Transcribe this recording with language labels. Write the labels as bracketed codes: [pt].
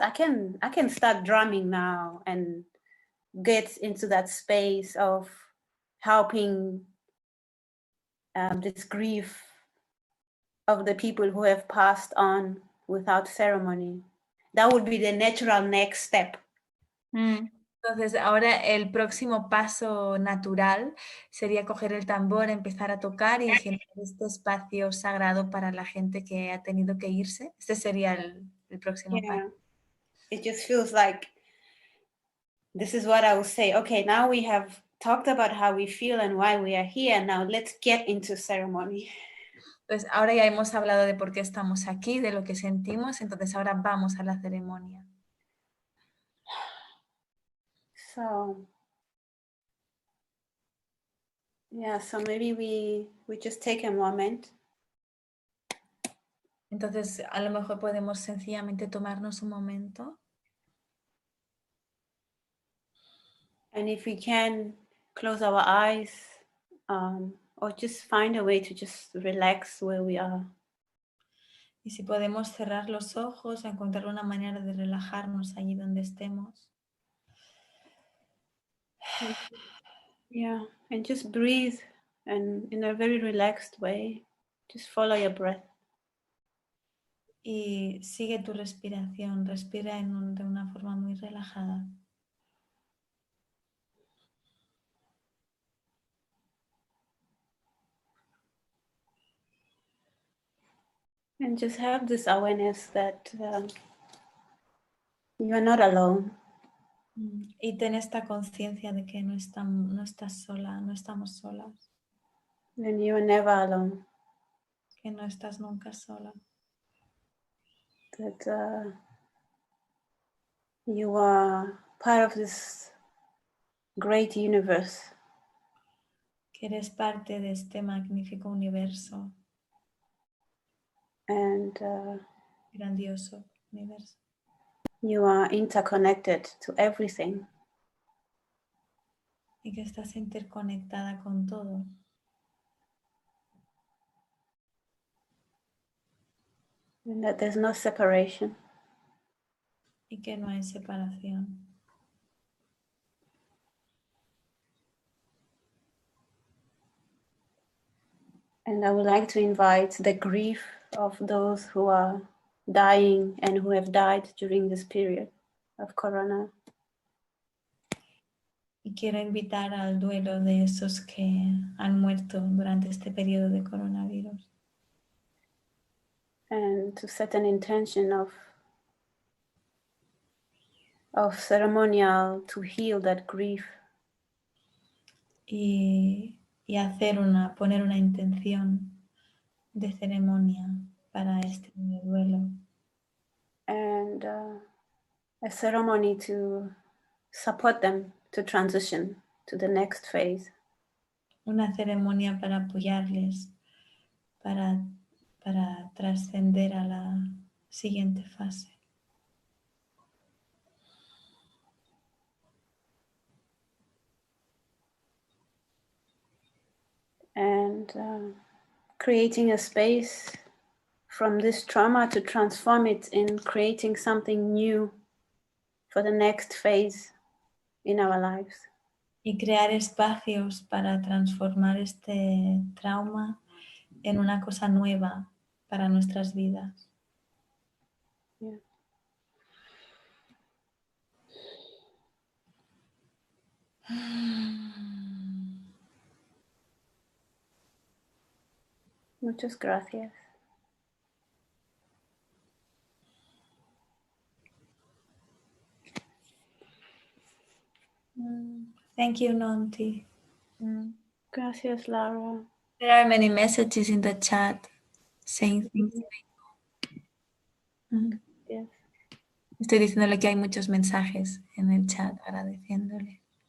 [en] I can start drumming now and get into that space of helping this grief of the people who have passed on without ceremony. That would be the natural next step. [es] Entonces, ahora el próximo paso natural sería coger el tambor, empezar a tocar y generar este espacio sagrado para la gente que ha tenido que irse. Este sería el próximo paso. [en] It just feels like this is what I would say. Okay, now we have talked about how we feel and why we are here. Now let's get into ceremony. [es] Pues ahora ya hemos hablado de por qué estamos aquí, de lo que sentimos, entonces ahora vamos a la ceremonia. [en] So, yeah, so maybe we just take a moment. [es] Entonces, a lo mejor podemos sencillamente tomarnos un momento. [en] And if we can, close our eyes or just find a way to just relax where we are. [es] Y si podemos cerrar los ojos, encontrar una manera de relajarnos allí donde estemos. [en] Yeah, and just breathe and in a very relaxed way. Just follow your breath. [es] Y sigue tu respiración, respira de una forma muy relajada. [en] And just have this awareness that you are not alone. [es] Y ten esta conciencia de que no estás sola, no estamos solas. [en] And you are never alone. [es] Que no estás nunca sola. [en] That you are part of this great universe. [es] Que eres parte de este magnífico universo. [en] And [es] grandioso universo. [en] You are interconnected to everything. [es] Y que estás interconectada con todo. [en] And that there's no separation. [es] Y que no hay separación. [en] And I would like to invite the grief of those who are dying and who have died during this period of Corona. [es] Y quiero invitar al duelo de esos que han muerto durante este periodo de coronavirus. [en] And to set an intention of ceremonial to heal that grief. [es] Y poner una intención de ceremonia para este duelo. [en] And a ceremony to support them to transition to the next phase. [es] Una ceremonia para apoyarles, para trascender a la siguiente fase. [en] And creating a space from this trauma to transform it in creating something new for the next phase in our lives. [es] Y crear espacios para transformar este trauma en una cosa nueva para nuestras vidas. [en] Yeah. [es] Muchas gracias. [en] Thank you, Nonty. [es] Gracias, Lara. [en] There are many messages in the chat saying things. Yes. [es] Estoy diciéndole que hay muchos mensajes en el chat agradeciéndole.